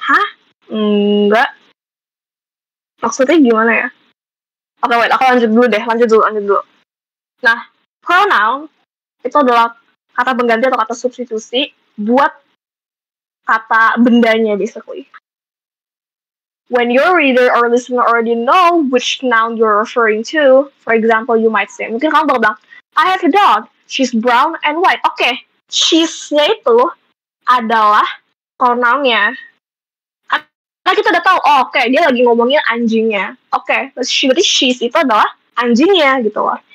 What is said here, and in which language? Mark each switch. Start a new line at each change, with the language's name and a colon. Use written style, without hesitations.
Indonesian: Hah? Enggak. Maksudnya gimana ya? Oke, wait, aku lanjut dulu. Nah, pronoun itu adalah kata pengganti atau kata substitusi buat kata bendanya basically.
English: When your reader or listener already know which noun you're referring to, for example, you might say,
Indonesian: mungkin kamu bilang,
English: I have a dog, she's brown and white.
Indonesian: Oke, she's-nya itu adalah pronounnya. Karena kita udah tahu, oke, dia lagi ngomongin anjingnya. Oke, berarti she's itu adalah anjingnya gitu loh.